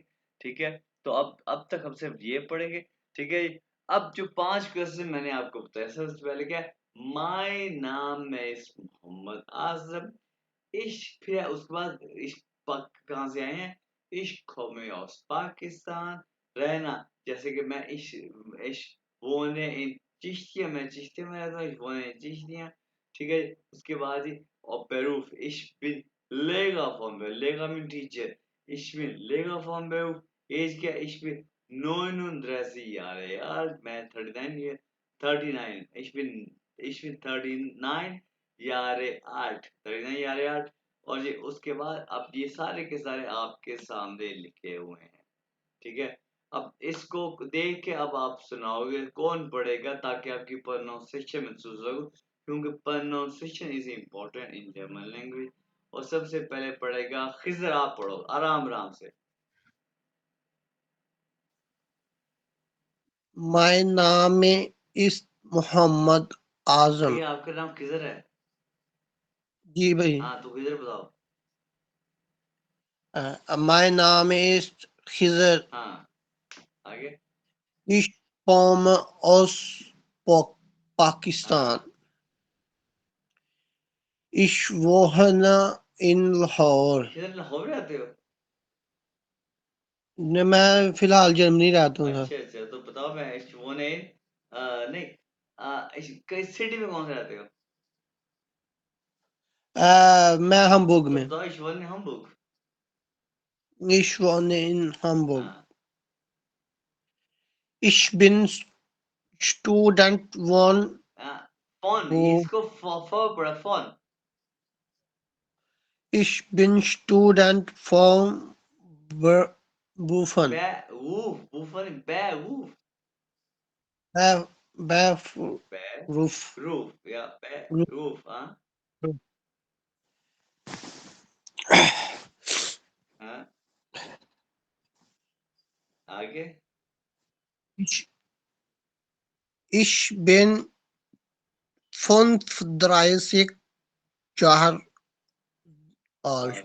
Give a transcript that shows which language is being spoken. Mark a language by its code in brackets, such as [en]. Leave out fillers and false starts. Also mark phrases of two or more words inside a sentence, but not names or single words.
[hi] ठीक है, तो अब तक हम सिर्फ ये पढ़ेंगे। ठीक है, अब जो 5 क्वेश्चन मैंने आपको बताया, सबसे पहले क्या है, [en] my name is [hi] मोहम्मद आजम। इश, फिर उसके बाद इश कहाँ से आए हैं, [de] Ich komme aus Pakistan. [hi] रहना, जैसे कि मैं [de] ich wohne in [hi] चिश्तिया, मैं चिश्तिया में रहता हूँ, [de] ich wohne in चिश्तिया, [hi] ठीक है। उसके बाद ही और [de] Beruf, ich bin Lehrer von Beruf, Lehrer [en] mean teacher, [de] ich bin Lehrer von Beruf, [hi] age क्या, [de] ich bin 39 Jahre [hi] यार, मैं 39, [de] ich bin 39 Jahre alt, 39 Jahre alt। [hi] और ये उसके बाद अब ये सारे के सारे आपके सामने लिखे हुए हैं, ठीक है। अब इसको देख के अब आप सुनाओगे, कौन पढ़ेगा, ताकि आपकी प्रोनाउंसिएशन महसूस हो, क्योंकि [en] pronunciation is important in German language. [hi] और सबसे पहले पढ़ेगा खिजर, आप पढ़ो आराम आराम से। [de] mein Name ist Muhammad Azam. [hi] भैया आपका नाम खिजर है? जी भाई। हाँ तो खिजर बताओ। [de] mein Name ist Khizr. [hi] हाँ आगे। [de] Ich komme aus Pakistan. Ich wohne in Lahore. [hi] खिजर लाहौर रहते हो? मैं फिलहाल जर्मनी रहता हूँ सर। अच्छा तो बताओ, मैं इस वो नहीं किस सिटी में कौन से रहते हो? मैं हमबुर्ग तो में। बताओ, [de] ich wohne in Hamburg। Ich wohne in Hamburg. [hi] हाँ [de] Ich bin Student von [hi] फोन, इसको पढ़ा फोन। [de] Ich bin Student von Berufen. Woofen, Beowulf, Beruf. Roof, ja, Beowulf, [hi] हाँ हाँ आगे। [de] Ich bin 35 Jahre alt.